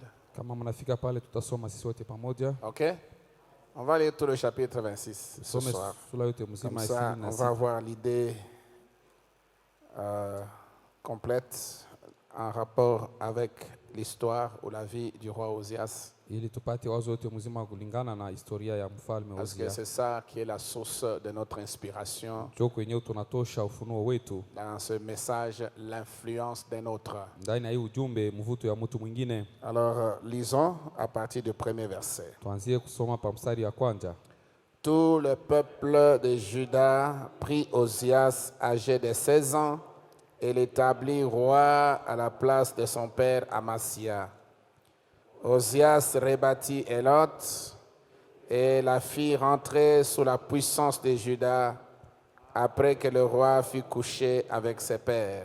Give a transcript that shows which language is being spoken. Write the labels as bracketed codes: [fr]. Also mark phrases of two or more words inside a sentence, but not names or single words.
[sw] Kama mnafika pale tutasoma sisi wote pamoja. OK? [fr] On va lire tout le chapitre 26 ce soir. Comme ça, on va avoir l'idée complète en rapport avec l'histoire ou la vie du roi Ozias. [sw] Ili tupate wazo wote mzima kulingana na historia ya mfalme [fr] Parce que Uzia. c'est ça qui est la source de notre inspiration. [sw] Joko yenyewe tunatosha ufunuo wetu. [fr] Dans ce message, l'influence d'un autre. [sw] Ndani ya hii ujumbe mvuto ya mtu mwingine. [fr] Alors, lisons à partir du premier verset. [sw] Tuanzie kusoma pa mstari ya kwanza. [fr] Tout le peuple de Juda prit Ozias âgé de 16 ans et l'établit roi à la place de son père Amasia. Ozias rebâtit Élot et la fit rentrer sous la puissance de Juda après que le roi fut couché avec ses pères.